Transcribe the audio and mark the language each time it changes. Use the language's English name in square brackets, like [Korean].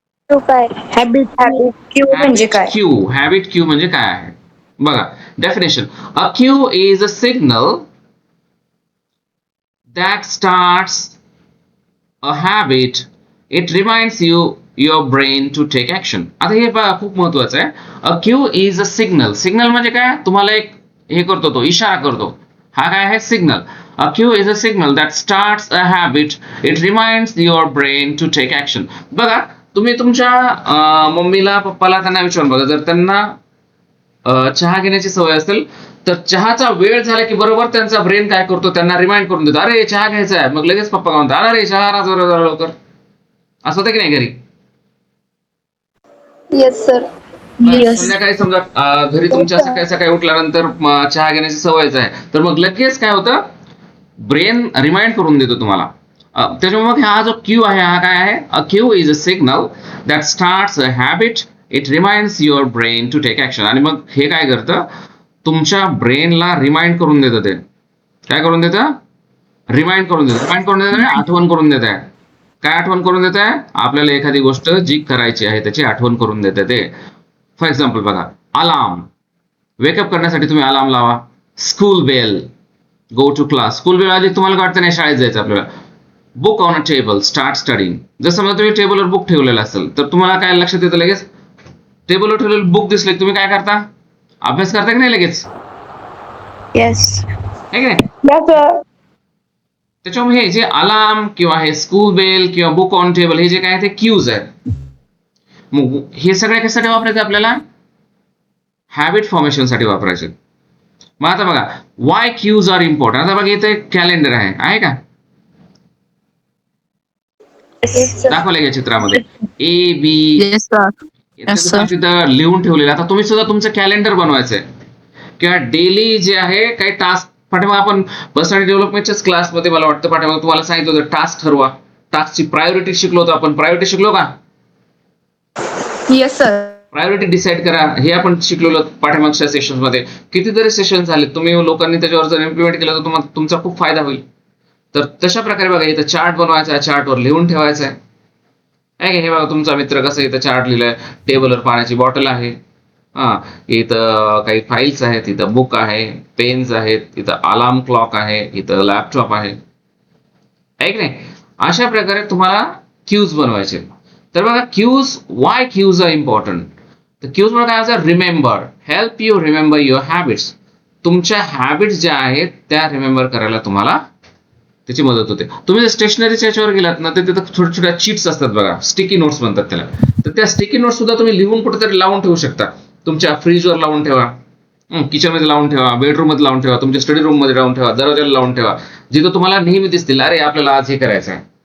[Marathi] काय habit Q म्हणजे काय, क्यू, हॅबिट क्यू म्हणजे काय आहे बघा. [English] Definition, a cue is a signal that starts a habit. It reminds your brain to take action. [Marathi] आता हे बघा खूप महत्वाचं आहे. [English] A cue is a signal. [Marathi] Signal म्हणजे काय, तुम्हाला एक हे करतो, तो इशारा करतो. हा काय आहे, signal. [English] A cue is a signal that starts a habit. It reminds your brain to take action. [Marathi] बघा तुम्ही तुमच्या मम्मीला पप्पाला त्यांना विचारून बघा, जर त्यांना चहा घेण्याची सवय असेल तर चहाचा वेळ झाला की बरोबर त्यांचा ब्रेन काय करतो, त्यांना रिमाइंड करून देतो, अरे चहा घ्यायचा आहे. मग लगेच पप्पा काय म्हणतात, अरे चहा ना जरा लवकर. असं होतं की नाही घरी. [English] Yes sir. [Marathi] संध्याकाळी समजा घरी तुमच्या सकाळी सकाळी उठल्यानंतर चहा घेण्याची सवयच आहे, तर मग लगेच काय होतं, ब्रेन रिमाइंड करून देतो तुम्हाला. त्याच्यामुळे मग हा जो क्यू आहे हा काय आहे, [English] A cue is a signal that starts a habit. It reminds your brain to take action. [Marathi] आणि मग हे काय करतं, तुमच्या ब्रेनला रिमाइंड करून देतं. ते काय करून देतं, रिमाइंड करून देतं. रिमाइंड करून देतं, आठवण करून देत आहे. काय आठवण करून देत आहे, आपल्याला एखादी गोष्ट जी करायची आहे त्याची आठवण करून देते ते. फॉर एक्झाम्पल बघा, अलार्म, वेकअप करण्यासाठी तुम्ही अलार्म लावा. School bell, [English] Go to class. [Marathi] School वेळ आली तुम्हाला काय वाटतं नाही शाळेत जायचं आपल्याला. [English] Book on a table, start studying. [Marathi] जर समजा तुम्ही टेबलवर बुक ठेवलेलं असेल तर तुम्हाला काय लक्षात येतं लगेच, टेबलवर ठेवलेलं बुक दिसले तुम्ही काय करता, अभ्यास करता की नाही लगेच, [English] Yes. [Marathi] आहे की नाही. त्याच्यामुळे हे जे अलार्म किंवा हे स्कूल बेल किंवा बुक ऑन टेबल हे जे काय ते क्यूज आहेत. मग हे सगळे कशासाठी वापरायचे आपल्याला, हॅबिट फॉर्मेशन साठी वापरायचे. मग आता बघा [English] Why cues are important. [Marathi] आता बघा इथे कॅलेंडर आहे का, दाखवलं या चित्रामध्ये ए बी [English] Yes sir. [Marathi] तिथं लिहून ठेवलेलं. आता तुम्ही सुद्धा तुमचं कॅलेंडर बनवायचंय किंवा डेली जे आहे काही टास्क. पाठीमाग आपण पर्सनॅलिटी डेव्हलपमेंटच्याच क्लासमध्ये मला वाटतं पाठीमाग तुम्हाला सांगितलं होतं टास्क ठरवा, टास्कची प्रायोरिटी शिकलो होतो आपण. प्रायोरिटी शिकलो का, [English] Yes sir. [Marathi] प्रायोरिटी डिसाईड करा हे आपण शिकलेलो पाठीमागच्या सेशन्स मध्ये. कितीतरी सेशन झाले, तुम्ही लोकांनी त्याच्यावर जर इम्प्लिमेंट केलं तर तुम्हाला तुमचा खूप फायदा होईल. तर तशा प्रकारे बघा इथं चार्ट बनवायचा आहे, चार्टवर लिहून ठेवायचं आहे. हे बघा तुमचा मित्र कसं इथं चार्ट लिहिलंय, टेबलवर पाण्याची बॉटल आहे, इथं काही फाईल्स आहेत, इथं बुक आहे, पेन्स आहेत, इथं अलार्म क्लॉक आहे, इथं लॅपटॉप आहे की नाही. अशा प्रकारे तुम्हाला क्यूज बनवायचे. तर बघा cues, [English] Why cues are important. [Marathi] तर क्यूज म्हणजे काय असं, [English] Remember, help you remember your habits. [Marathi] तुमच्या हॅबिट्स ज्या आहेत त्या रिमेंबर करायला तुम्हाला त्याची मदत होते. तुम्ही जर स्टेशनरीच्या याच्यावर गेलात ना तर तिथं छोट्या छोट्या चिट्स असतात बघा, स्टिकी नोट्स म्हणतात त्याला. तर त्या स्टिकी नोट्स सुद्धा तुम्ही लिहून कुठेतरी लावून ठेवू शकता. तुमच्या फ्रीजवर लावून ठेवा, किचन मध्ये लावून ठेवा, बेडरूम मध्ये लावून ठेवा, तुमच्या स्टडी रूम मध्ये लावून ठेवा, दरवाजाला लावून ठेवा, जिथं तुम्हाला नेहमी दिसतील अरे आपल्याला आज हे करायचं आहे.